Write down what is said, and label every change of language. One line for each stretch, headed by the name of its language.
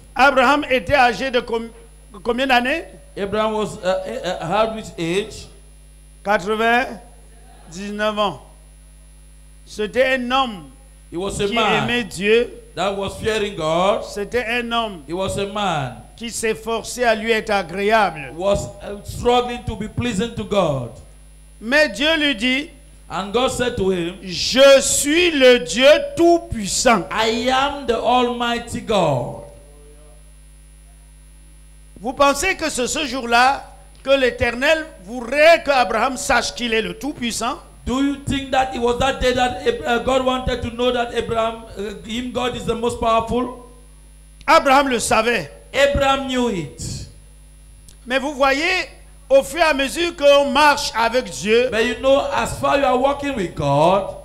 French: Abraham était âgé de combien d'années?
English: Abraham was had which age?
French: 99 ans. C'était un homme
English: He was a
French: qui
English: man
French: aimait Dieu.
English: that was fearing God.
French: C'était un homme
English: He was a man
French: qui s'efforçait à lui être agréable.
English: who was struggling to be pleasing to God.
French: Mais Dieu lui dit,
English: And God said to him,
French: je suis le Dieu Tout-Puissant.
English: I am the Almighty God.
French: Vous pensez que c'est ce jour-là que l'Éternel voudrait qu'Abraham sache qu'il est le Tout-Puissant?
English: Do you think that it was that day that God wanted to know that Abraham, God is the most powerful?
French: Abraham le savait.
English: Abraham knew it.
French: Mais vous voyez, au fur et à mesure qu'on marche avec Dieu,
English: But you know, as far you are walking with God,